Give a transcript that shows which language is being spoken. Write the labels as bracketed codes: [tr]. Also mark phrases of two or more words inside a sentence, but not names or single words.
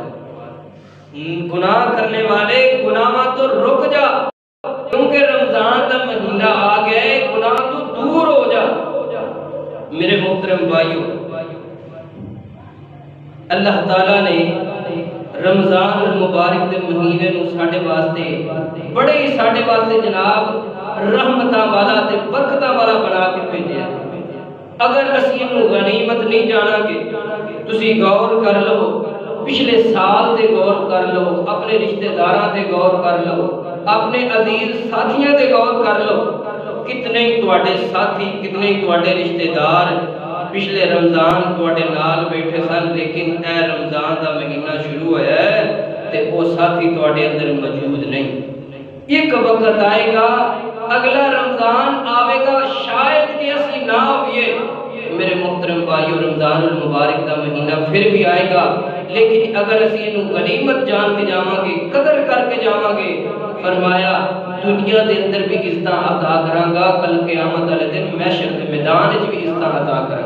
[pa] گناہ کرنے والے گناہ تو رک جا، کیونکہ رمضان دا مہینہ آ گیا ہے، گناہ تو دور ہو جا۔ میرے محترم بھائیو، اللہ تعالیٰ نے رمضان المبارک دے مہینے نو ساڈے واسطے بڑے ہی ساڈے واسطے جناب رحمتاں والا تے برکتاں والا بنا کے بھیجیا۔ اگر اسی انہوں غنیمت نہیں جانا گے، تسی غور کر لو، پچھلے سال تے غور کر لو، اپنے رشتہ داراں تے غور کر لو، اپنے عزیز ساتھیاں تے غور کر لو، کتنے ہی تواڈے ساتھی، کتنے ہی تواڈے رشتہ دار پچھلے رمضان تواڈے نال بیٹھے سن، لیکن اے رمضان دا مہینہ شروع ہوا ہے تے وہ ساتھی تواڈے اندر موجود نہیں۔ ایک وقت آئے گا، اگلا رمضان آئے گا، شاید کہ اسی نہ ہوئے، میرے محترم بھائیو، رمضان المبارک دا مہینہ پھر بھی آئے گا، لیکن اگر اسی انہوں غنیمت جان کے جاواں گے، قدر کر کے جاواں گے، فرمایا دنیا دے اندر بھی عزتاں عطا کراں گا، کل قیامت والے دن محشر کے میدان وچ بھی عزتاں عطا کراں گا۔